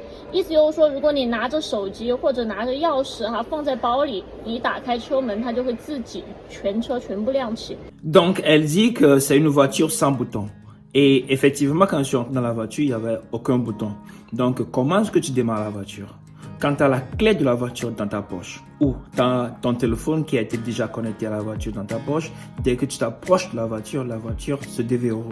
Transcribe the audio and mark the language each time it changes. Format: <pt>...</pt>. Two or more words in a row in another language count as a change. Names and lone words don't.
<zh>意思就是说，如果你拿着手机或者拿着钥匙放在包里，你打开车门，它就会自己全车全部亮起。</zh> <fr>Donc elle dit que c'est une voiture sans bouton. Et effectivement, quand je suis entré dans la voiture, il n'y avait aucun bouton. Donc comment est-ce que tu démarres la voiture? Quand tu as la clé de la voiture dans ta poche ou ton téléphone qui a été déjà connecté à la voiture dans ta poche, dès que tu t'approches de la voiture se déverrouille.</fr>